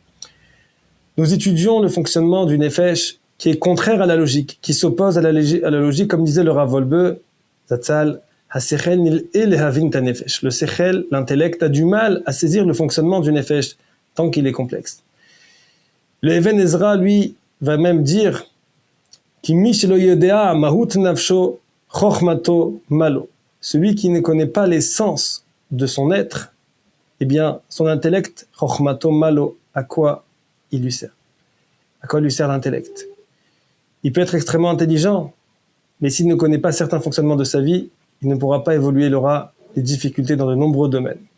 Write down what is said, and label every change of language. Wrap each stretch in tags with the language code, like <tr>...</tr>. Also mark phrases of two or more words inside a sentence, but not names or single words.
<fr>Nous étudions le fonctionnement du Nefesh qui est contraire à la logique, qui s'oppose à la logique, comme disait le Rav Wolbe, Zatzal,</fr> <he>השכל נלאה להבין את נפש.</he> <fr>Le Sechel, l'intellect, a du mal à saisir le fonctionnement du Nefesh, tant qu'il est complexe. Le Even Ezra, lui, va même dire</fr> <he>כי מי שלא יודע מהות נפשו חכמתו מה לו.</he> <fr>Celui qui ne connaît pas l'essence de son être, eh bien, son intellect,</fr> <he>חכמתו מה לו,</he> <fr>à quoi il lui sert? À quoi lui sert l'intellect? Il peut être extrêmement intelligent, mais s'il ne connaît pas certains fonctionnements de sa vie, il ne pourra pas évoluer, il aura des difficultés dans de nombreux domaines.</fr>